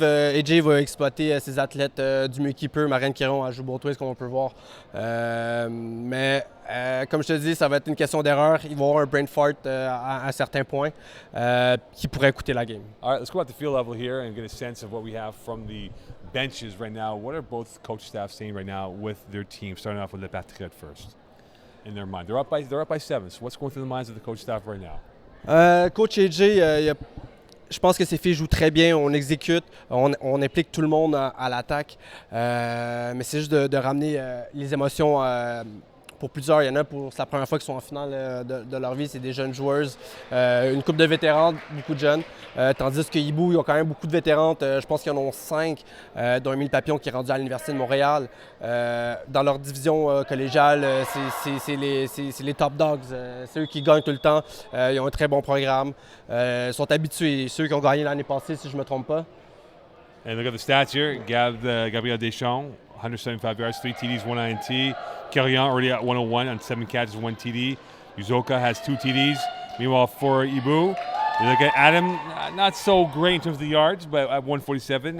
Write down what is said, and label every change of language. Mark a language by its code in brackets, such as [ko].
[fr] AJ va exploiter ses athlètes du mieux qu'il peut. Marianne Quirion a joué beau twist, comme on peut voir. Mais comme je te dis, ça va être une question d'erreur. Ils vont avoir un brain fart à un certain point qui pourrait coûter la game. [en] All right, let's go at the field level here and get a sense of what we have from the benches right now. What are both coach staff saying right now with their team, starting off with the Patriots first, in their mind? They're up by 7. So what's going through the minds of the coach staff right now? [fr] Coach AJ, je pense que ces filles jouent très bien, on exécute, on implique tout le monde à l'attaque. Mais c'est juste de ramener les émotions pour plusieurs. Il y en a pour c'est la première fois qu'ils sont en finale de leur vie, c'est des jeunes joueuses. Une couple de vétérans, beaucoup de jeunes. Tandis que Hiboux, ils ont quand même beaucoup de vétérantes. Je pense qu'ils en ont 5, dont Émile Papillon qui est rendu à l'Université de Montréal. Dans leur division collégiale, c'est les top dogs. C'est eux qui gagnent tout le temps. Ils ont un très bon programme. Ils sont habitués. Ceux qui ont gagné l'année passée, si je ne me trompe pas. [en] And look at the stats here. Gabrielle Deschamps, 175 yards, 3 TDs, 1 INT. Carillon already at 101 on 7 catches, 1 TD. Uzoka has 2 TDs. Meanwhile, for Hiboux, you look at Adam, not so great in terms of the yards, but at 147.